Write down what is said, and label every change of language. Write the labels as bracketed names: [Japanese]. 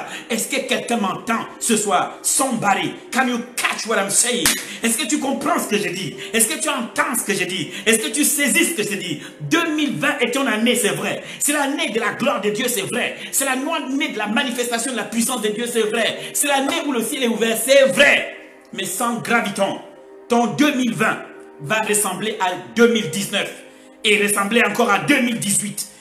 [French] Est-ce que quelqu'un m'entend ce soir? [English] Somebody, can you catch what I'm saying? [French] Est-ce que tu comprends ce que je dis? Est-ce que tu entends ce que je dis? Est-ce que tu saisis ce que je dis? 2020 est ton année, c'est vrai. C'est l'année de la gloire de Dieu, c'est vrai. C'est l'année de la manifestation de la puissance de Dieu, c'est vrai. C'est l'année où le ciel est ouvert, c'est vrai. Mais sans graviton, ton 2020 va ressembler à 2019 et ressembler encore à 2018.